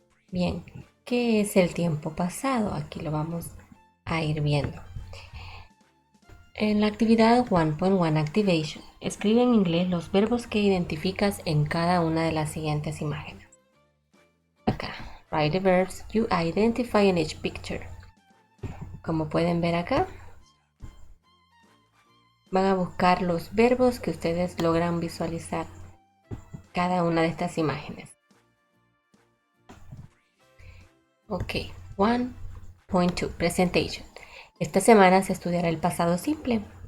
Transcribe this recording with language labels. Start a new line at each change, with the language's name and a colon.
Spanish: Bien, ¿qué es el tiempo pasado? Aquí lo vamos a ir viendo. En la actividad 1.1 Activation, escribe en inglés los verbos que identificas en cada una de las siguientes imágenes.
English: Acá, write the verbs you identify in each picture.
Spanish: Como pueden ver acá, van a buscar los verbos que ustedes logran visualizar cada una de estas imágenes. Ok, 1.2 Presentation. Esta semana se estudiará el pasado simple.